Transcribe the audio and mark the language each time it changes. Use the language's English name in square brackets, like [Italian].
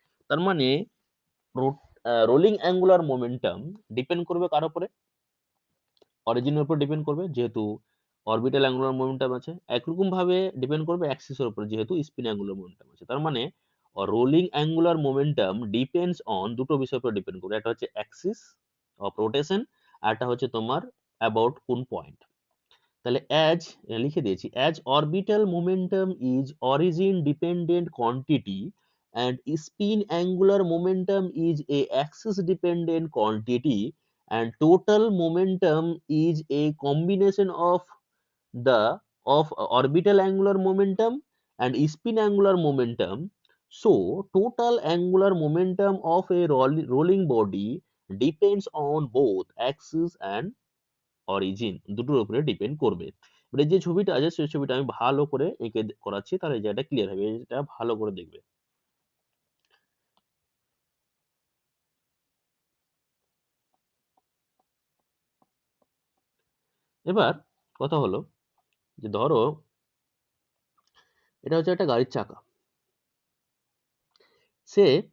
[Bangla] তার মানে rolling angular momentum depend করবে কার উপরে, অরিজিনের উপর ডিপেন্ড করবে যেহেতু অরবিটাল অ্যাঙ্গুলার মোমেন্টাম আছে। একরকম ভাবে ডিপেন্ড করবে অ্যাক্সিসের উপর যেহেতু স্পিন অ্যাঙ্গুলার মোমেন্টাম আছে। তার মানে rolling angular momentum depends on দুটো বিষয়ের উপর ডিপেন্ড করবে, একটা হচ্ছে অ্যাক্সিস অফ রোটেশন, আর একটা হচ্ছে তোমার অ্যাবাউট কোন পয়েন্ট। তাহলে অ্যাজ লিখে দিয়েছি, [English] As orbital momentum is origin dependent quantity and spin angular momentum is a axis dependent quantity and total momentum is a combination of the of orbital angular momentum and spin angular momentum. So total angular momentum of a rolling body depends on both axis and origin, [Bangla] দুটোর উপরে depend করবে। এবারে যে ছবিটা আছে সেই ছবিটা আমি ভালো করে এঁকে করাচ্ছি, তাহলে এই জায়গাটা ক্লিয়ার হবে, এটা ভালো করে দেখবে। এবার কথা হলো যে ধরো এটা হচ্ছে একটা গাড়ির চাকা, সে